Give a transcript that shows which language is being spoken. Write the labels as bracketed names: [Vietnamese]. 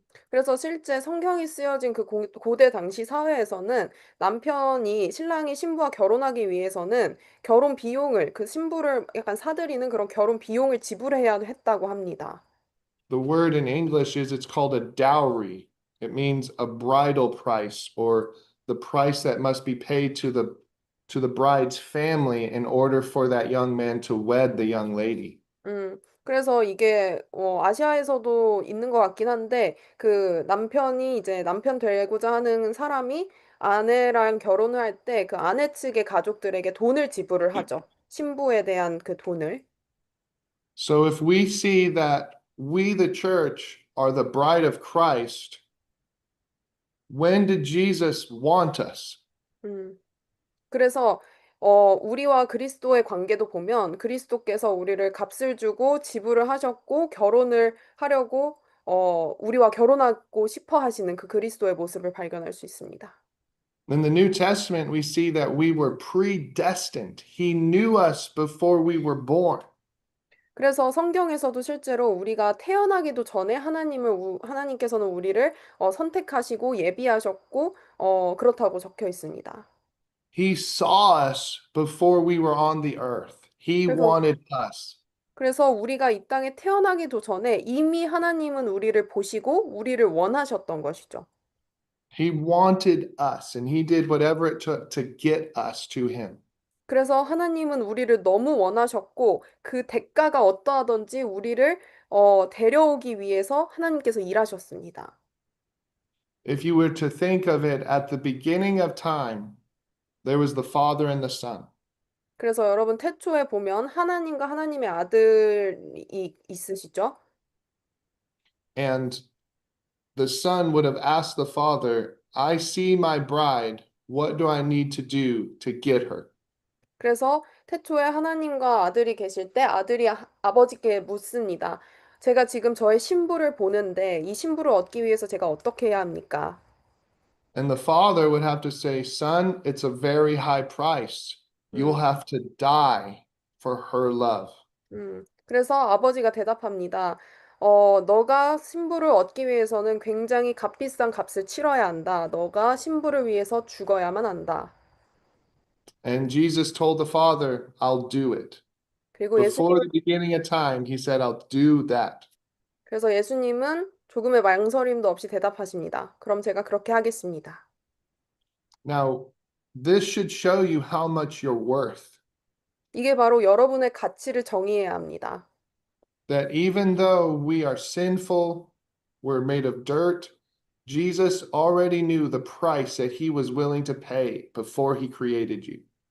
[Korean] 그래서 실제 성경이 쓰여진 그 고대 당시 사회에서는 남편이 신랑이 신부와 결혼하기 위해서는 결혼 비용을 그 신부를 약간 사들이는 그런 결혼 비용을 지불해야 했다고 합니다. [English] The word in English is it's called a dowry. It means a bridal price or the price that must be paid to the bride's family in order for that young man to wed the young lady. [Korean] 그래서 이게 아시아에서도 있는 것 같긴 한데 그 남편이 이제 남편 되고자 하는 사람이 아내랑 결혼을 할 때 그 아내 측의 가족들에게 돈을 지불을 하죠. 신부에 대한 그 돈을. [English] So if we see that we, the church, are the bride of Christ, when did Jesus want us? 음. [Korean] 그래서 우리와 그리스도의 관계도 보면 그리스도께서 우리를 값을 주고 지불을 하셨고 결혼을 하려고 우리와 결혼하고 싶어 하시는 그 그리스도의 모습을 발견할 수 있습니다. [English] In the New Testament, we see that we were predestined. He knew us before we were born. [Korean] 그래서 성경에서도 실제로 우리가 태어나기도 전에 하나님께서는 우리를 선택하시고 예비하셨고 그렇다고 적혀 있습니다. [English] He saw us before we were on the earth. He [Korean] 그래서 [English] wanted us. [Korean] 그래서 우리가 이 땅에 태어나기도 전에 이미 하나님은 우리를 보시고 우리를 원하셨던 것이죠. [English] He wanted us, and he did whatever it took to get us to him. [Korean] 그래서 하나님은 우리를 너무 원하셨고 그 대가가 어떠하든지 우리를 데려오기 위해서 하나님께서 일하셨습니다. [English] If you were to think of it at the beginning of time, there was the Father and the Son. [Korean] 그래서 여러분 태초에 보면 하나님과 하나님의 아들이 있으시죠? [English] And the Son would have asked the Father, I see my bride. What do I need to do to get her? [Korean] 그래서 태초에 하나님과 아들이 계실 때 아들이 아버지께 묻습니다. 제가 지금 저의 신부를 보는데 이 신부를 얻기 위해서 제가 어떻게 해야 합니까? [English] And the Father would have to say, Son, it's a very high price. You'll have to die for her love. [Korean] 그래서 아버지가 대답합니다. 너가 신부를 얻기 위해서는 굉장히 값비싼 값을 치러야 한다. 너가 신부를 위해서 죽어야만 한다. [English] And Jesus told the Father, I'll do it. [Korean] 그리고 [English] Before the beginning of time, he said, I'll do that. [Korean] 그래서 예수님은 조금의 망설임도 없이 대답하십니다. 그럼 제가 그렇게 하겠습니다. [English] Now, this should show you how much you're worth. [Korean] 이게 바로 여러분의 가치를 정의해야 합니다. [English] That even though we are sinful, we're made of dirt, Jesus already knew the price that he was willing to pay before he created you.